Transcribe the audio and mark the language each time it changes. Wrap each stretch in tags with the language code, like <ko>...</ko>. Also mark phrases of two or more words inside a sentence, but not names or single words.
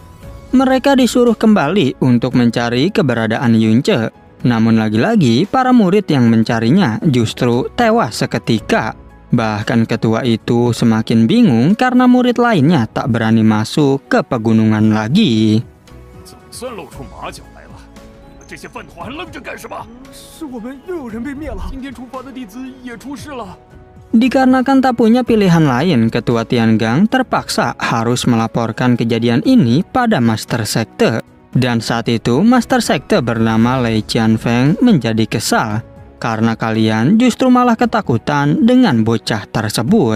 <id>Mereka disuruh kembali untuk mencari keberadaan Yunce. Namun lagi-lagi para murid yang mencarinya justru tewas seketika. Bahkan ketua itu semakin bingung karena murid lainnya tak berani masuk ke pegunungan lagi.</id> <zh>算露出马脚来了，你们这些饭团还愣着干什么？是我们又有人被灭了，今天出发的弟子也出事了。</zh> <id>Dikarenakan tak punya pilihan lain, ketua Tiangang terpaksa harus melaporkan kejadian ini pada Master Sekte. Dan saat itu Master Sekte bernama Lei Qianfeng menjadi kesal karena kalian justru malah ketakutan dengan bocah tersebut.</id>